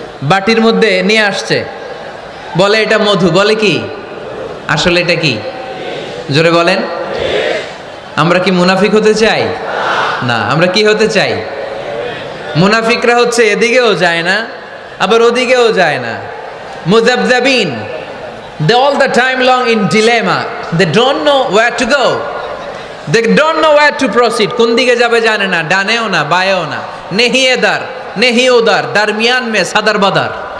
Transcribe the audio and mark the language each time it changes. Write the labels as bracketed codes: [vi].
[bn] বাটির মধ্যে নিয়ে আসছে, বলে এটা মধু, বলে কি? আসলে এটা কি? জোরে বলেন। আমরা কি মুনাফিক হতে চাই? না। আমরা কি হতে চাই? মুনাফিকরা হচ্ছে এদিকেও যায় না আবার ওদিকেও যায় না। [en] মুযাবযাবিন, they all the time long in dilemma, they don't know where to go, they don't know where to proceed। [bn] কোন দিকে যাবে জানে না, ডানেও না বায়েও না। [hi] নেহি এদার নেহি ওদার, দারমিয়ান মে সাদার বাদার।